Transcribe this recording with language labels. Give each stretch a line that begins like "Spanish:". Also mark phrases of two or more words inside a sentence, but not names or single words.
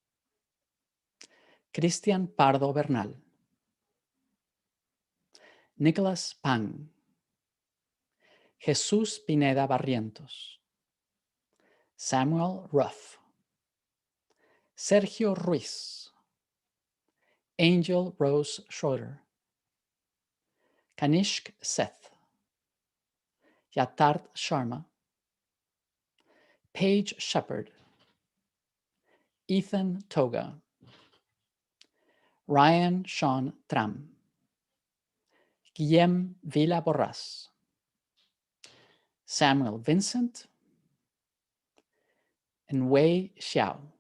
English: Cristian Pardo Bernal, Nicholas Pang, Jesús Pineda Barrientos, Samuel Ruff, Sergio Ruiz, Angel Rose Schroeder, Kanishk Seth, Yatharth Sharma, Paige Shepard, Ethan Toga, Ryan Sean Tram, Guillem Villa Borras, Samuel Vincent, and Wei Xiao.